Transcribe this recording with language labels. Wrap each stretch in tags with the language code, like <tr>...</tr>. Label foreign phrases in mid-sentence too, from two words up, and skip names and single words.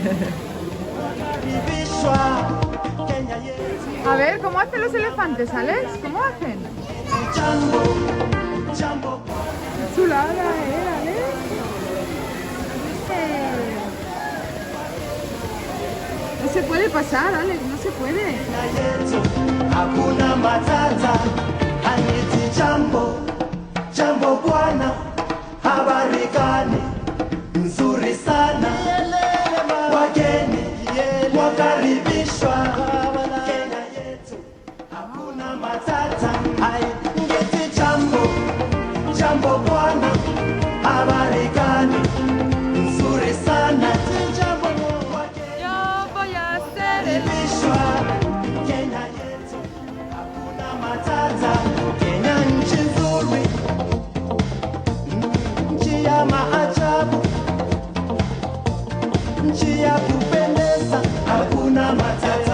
<es>A ver, ¿cómo hacen los elefantes, Alex? ¿Cómo hacen? Chulada, Alex. No se puede pasar, Alex, no se puede.</es> <sw>Hakuna matata. Aniti jambo bwana, habari gani? Nzuri sana. Wageni wakaribishwa Kenya yetu, hakuna matata. Ngeti jambo bwana, habari gani? Nzuri sana.</sw> <es>Yo voy a hacer el...</es> <sw>Kenya yetu, hakuna matata. Kenya nchi nzuri, nchi ya maajabu, nchi ya kupendeza, hakuna matata.</sw>